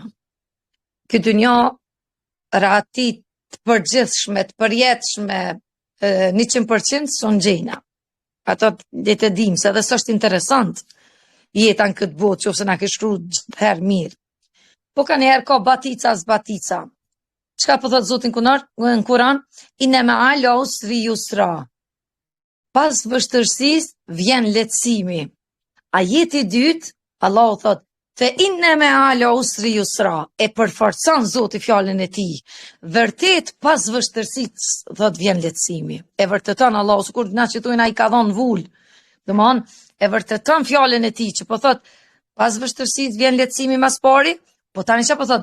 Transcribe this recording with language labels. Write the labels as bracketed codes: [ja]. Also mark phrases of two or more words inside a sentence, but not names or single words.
[sq] Këtë dynja rahatit të përgjithshme, të përjetshme, 100% son gjena. Ato le të dim se edhe s'është interesant jeta në këtë botë, qofse na ke shkruar gjithherë mirë. Po ka njëherë ka batica zbatica. Çka po thot Zoti në Kur'an? [ar] إن مع العسر يسرا. [sq] Pas vështërsisë vjen lehtësimi. Ajeti i dytë, Allahu thot [ar] فإن مع العسر يسرا, [sq] e përforcon Zoti fjalën e tij. Vërtet pas vështërsisë thot vjen lehtësimi. E vërteton Allahu sikur na citojnë ai ka dhënë vul. Domthon e vërteton fjalën e tij që po thot pas vështërsisë vjen lehtësimi mas pari. Po tani çfarë po thot?